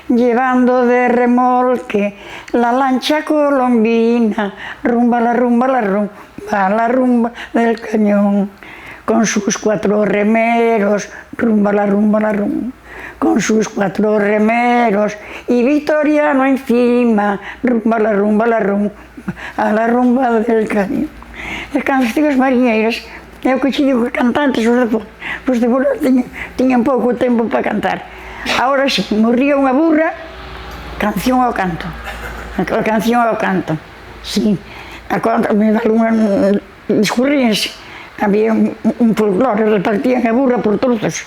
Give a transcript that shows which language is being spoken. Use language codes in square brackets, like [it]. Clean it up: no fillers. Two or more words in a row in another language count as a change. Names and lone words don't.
[es] llevando de remolque la lancha colombina, rumba la rumba la rumba del cañón, con sus 4 remeros, rumba la rumba, con sus 4 remeros y Victoriano encima, rumba la rumba a la rumba del cañón. [gl] As cancións mariñeiras, é o que te digo, os cantantes, os de fora tiñan pouco tempo para cantar. Agora sí, morría unha burra, canción ao canto. A canción ao canto, sí. Discurríanse, había un folclore, repartían a burra por trozos.